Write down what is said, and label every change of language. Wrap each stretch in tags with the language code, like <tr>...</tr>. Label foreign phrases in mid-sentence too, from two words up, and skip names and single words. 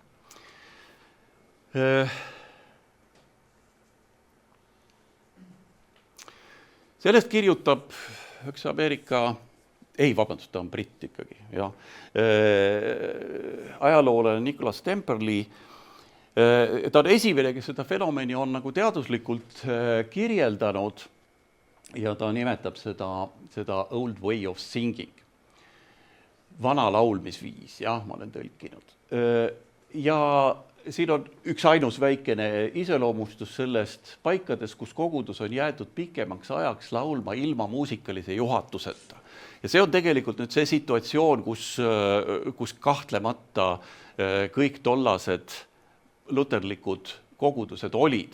<et>Sellest kirjutab üks Ameerika ta on britt ikkagi, jah. Ajaloolane Nicholas Temperley, ta on esimene, kes seda fenomeni on nagu teaduslikult kirjeldanud ja ta nimetab seda</et> <en>old way of singing.</en> <et>Vana laulmisviis, jah, ma olen tõlkinud. Ja siin on üks ainus väikene iseloomustus sellest paikades, kus kogudus on jäetud pikemaks ajaks laulma ilma muusikalise juhatuseta. Ja see on tegelikult nüüd see situatsioon, kus kahtlemata kõik tollased luterlikud kogudused olid.</et>